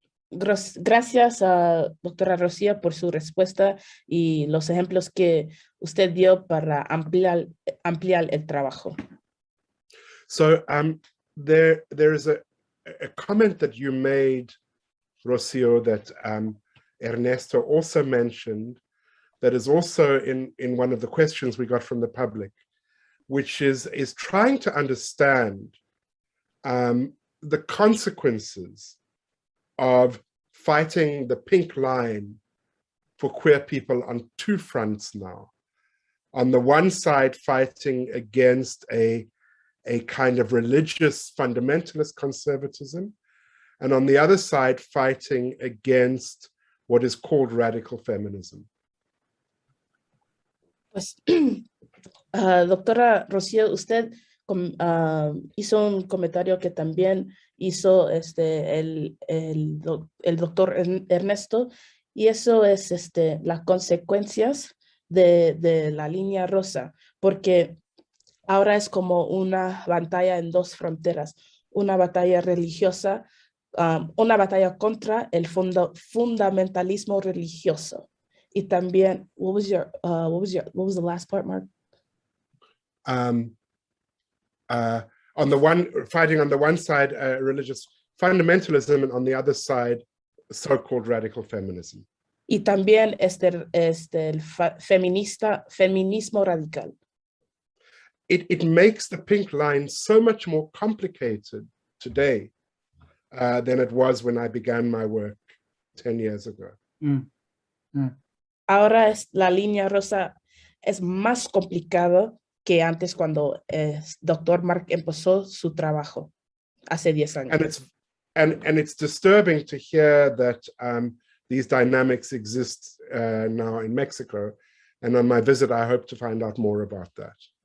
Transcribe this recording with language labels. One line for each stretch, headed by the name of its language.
Spanish: Gracias a doctora Rocío por su respuesta y los ejemplos que usted dio para ampliar el trabajo.
English: So there is a comment that you made, Rocio, that Ernesto also mentioned, that is also in one of the questions we got from the public, which is trying to understand the consequences of fighting the pink line for queer people on two fronts now. On the one side, fighting against a kind of religious fundamentalist conservatism, and on the other side, fighting against what is called radical feminism.
Spanish: Pues, doctora Rocío, usted hizo un comentario que también hizo el doctor Ernesto, y eso es las consecuencias de la línea rosa, porque ahora es como una batalla en dos fronteras, una batalla religiosa, una batalla contra el fundamentalismo religioso. Y también,
English: what was the last part, Marc? Fighting on the one side, religious fundamentalism, and on the other side, so-called radical feminism.
Spanish: Y también el feminismo radical.
English: It makes the pink line so much more complicated today than it was when I began my work 10 years ago.
Spanish: Ahora la línea rosa es más complicada que antes cuando Dr. Marc empezó su trabajo hace 10 años.
English: And it's disturbing to hear that these dynamics exist now in Mexico. And on my visit, I hope to find out more about that.